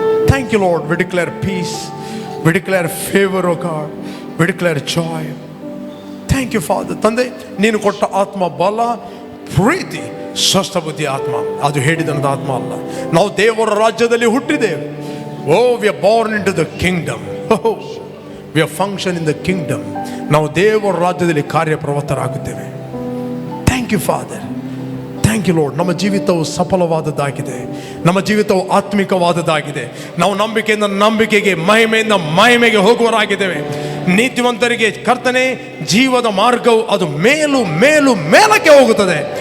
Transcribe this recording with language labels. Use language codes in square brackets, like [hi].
[en] Thank you, Lord. We declare peace. We declare favor, O God. We declare joy. Thank you, Father. [kn] ತಂದೆ, ನೀನು ಕೊಟ್ಟ ಆತ್ಮ ಬಲ, ಪ್ರೀತಿ, ಸ್ವಸ್ಥ ಬುದ್ಧಿ ಆತ್ಮ. ಅದು ಹೇಳಿದಂಥ ಆತ್ಮ ಅಲ್ಲ. ನಾವು ದೇವರ ರಾಜ್ಯದಲ್ಲಿ ಹುಟ್ಟಿದ್ದೇವೆ. [en] We are born into the kingdom. We are function in the kingdom. [kn] ನಾವು ದೇವರ ರಾಜ್ಯದಲ್ಲಿ ಕಾರ್ಯಪ್ರವೃತ್ತರಾಗುತ್ತೇವೆ. [en] Thank you, Father. Thank you lord. [kn] ನಮ್ಮ ಜೀವಿತವು ಸಫಲವಾದದ್ದಾಗಿದೆ. ನಮ್ಮ ಜೀವಿತವು ಆತ್ಮಿಕವಾದದ್ದಾಗಿದೆ. ನಾವು ನಂಬಿಕೆಯಿಂದ ನಂಬಿಕೆಗೆ, ಮಹಿಮೆಯಿಂದ ಮಹಿಮೆಗೆ ಹೋಗುವವರಾಗಿದ್ದೇವೆ. ನೀತಿವಂತರಿಗೆ ಕರ್ತನೆ ಜೀವದ ಮಾರ್ಗವು ಅದು ಮೇಲು ಮೇಲು ಮೇಲಕ್ಕೆ ಹೋಗುತ್ತದೆ.